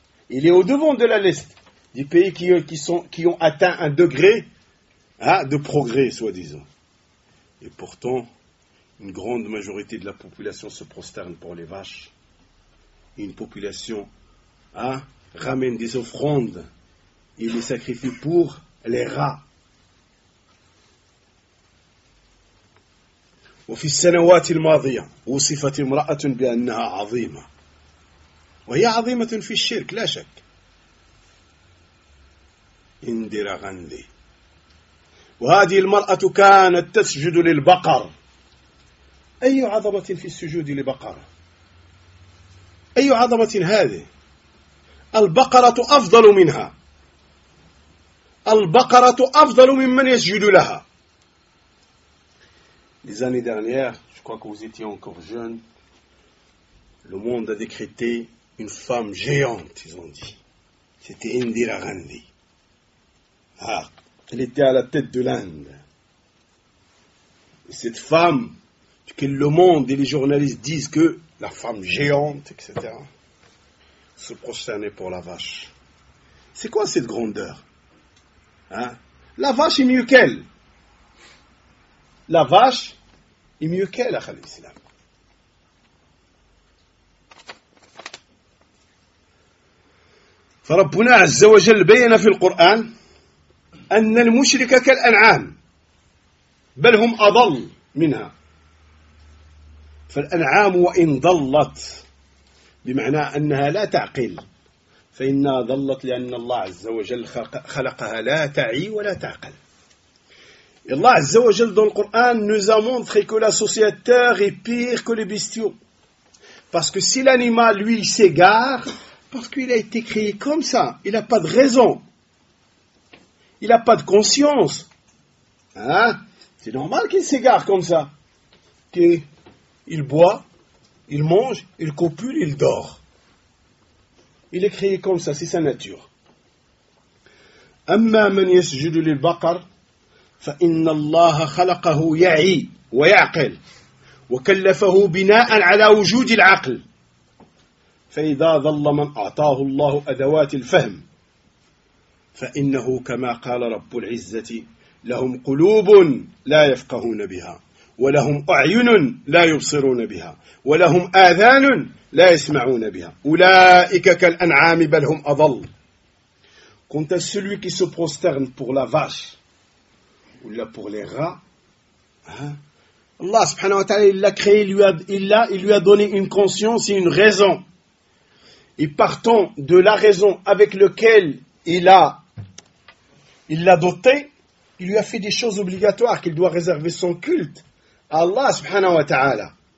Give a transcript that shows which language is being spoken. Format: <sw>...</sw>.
<fr>Il est au-devant de la liste des pays qui ont atteint un degré de progrès, soi-disant. Et pourtant, une grande majorité de la population se prosterne pour les vaches. Une population ramène des offrandes et les sacrifie pour les rats.</fr> <ar>وفي السنوات الماضية وصفت امرأة بأنها عظيمة وهي عظيمة في الشرك لا شك اندرا غاندي وهذه المرأة كانت تسجد للبقر أي عظمة في السجود لبقرة أي عظمة هذه البقرة أفضل منها البقرة أفضل ممن يسجد لها.</ar> <fr>Les années dernières, je crois que vous étiez encore jeunes, le monde a décrété une femme géante, ils ont dit. C'était Indira Gandhi. Elle était à la tête de l'Inde. Et cette femme, que le monde et les journalistes disent que la femme géante, etc., se prosternait pour la vache. C'est quoi cette grandeur? La vache est mieux qu'elle. La vache est mieux qu'elle, Akhal Islam.</fr> <ar>فربنا عز وجل بين في القرآن أن المشرك كالأنعام بل هم أضل منها فالأنعام وإن ضلت بمعنى أنها لا تعقل فإنها ضلت لأن الله عز وجل خلقها لا تعي ولا تعقل.</ar> <fr>Allah Azzawajal dans le Coran nous a montré que l'associateur est pire que les bestiaux. Parce que si l'animal, lui, s'égare, parce qu'il a été créé comme ça, il n'a pas de raison. Il n'a pas de conscience. C'est normal qu'il s'égare comme ça. Qu'il boit, il mange, il copule, il dort. Il est créé comme ça, c'est sa nature.</fr> <ar>Amma man yasjudu lil baqar فَإِنَّ اللَّهَ خَلَقَهُ يَعِي وَيَعْقِلْ وَكَلَّفَهُ بِنَاءً عَلَى وُجُودِ الْعَقْلِ فَإِذَا ظَلَّ مَنْ أَعْطَاهُ اللَّهُ أَدَوَاتِ الْفَهْمِ فَإِنَّهُ كَمَا قَالَ رَبُّ الْعِزَّةِ لَهُمْ قُلُوبٌ لَا يَفْقَهُونَ بِهَا وَلَهُمْ أَعْيُنٌ لَا يُبْصِرُونَ بِهَا وَلَهُمْ آذَانٌ لَا يَسْمَعُونَ بِهَا أُولَئِكَ كَالْأَنْعَامِ بَلْ هُمْ أَضَلُّ.</ar> <fr>Quant à celui qui se prosterne pour la vache ou là pour les rats, Allah subhanahu wa ta'ala, il l'a créé, il lui a donné une conscience et une raison. Et partant de la raison avec laquelle il l'a doté, il lui a fait des choses obligatoires qu'il doit réserver son culte à Allah subhanahu wa ta'ala.</fr>